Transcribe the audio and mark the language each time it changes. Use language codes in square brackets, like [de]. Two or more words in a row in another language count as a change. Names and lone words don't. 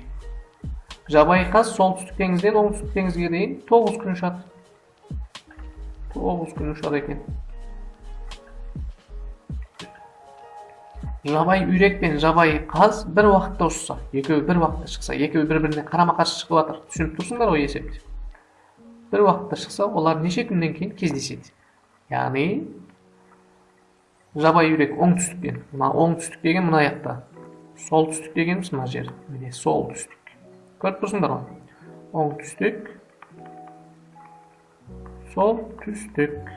[kk] Жабай қаз солтүстік теңізден оңтүстік теңізге дейін 9 күн ұшады. 9 күн ұшады екен. Жабай үйрек пен жабай қаз бір уақытта ұшса, екеуі бір уақытта шықса, екеуі бір-біріне қарама-қарсы шығып жатыр. Түсініп тұрсыңдар ғой есепті. [uz] Bir vaqtda chiqsa, ular necha kundan keyin кездеседі. [kk] Ya'ni жабай үйрек оңтүстіктен. Мына оңтүстік деген мына жақта. Солтүстік дегеніміз мына жер. Міне солтүстік. Көріп тұрсыңдар ма? Оңтүстік. Солтүстік.